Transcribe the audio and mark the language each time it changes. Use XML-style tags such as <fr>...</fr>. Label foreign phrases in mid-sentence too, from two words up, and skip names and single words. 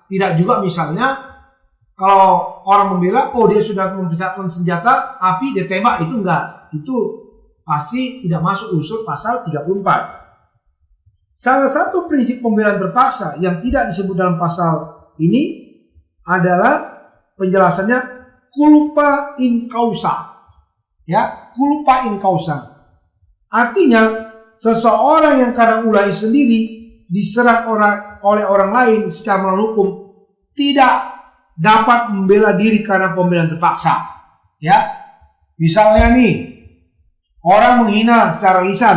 <id>Tidak juga misalnya kalau orang membela, oh dia sudah mempersiapkan senjata api, dia tembak, itu enggak. Itu pasti tidak masuk unsur pasal 34. Salah satu prinsip pembelaan terpaksa yang tidak disebut dalam pasal ini adalah penjelasannya</id> <la>culpa in causa.</la> <id>Ya,</id> <la>culpa in causa.</la> <id>Artinya seseorang yang karena ulahnya sendiri diserang oleh orang lain secara melawan hukum tidak dapat membela diri karena pembelaan terpaksa. Ya, misalnya nih, orang menghina secara lisan.</id>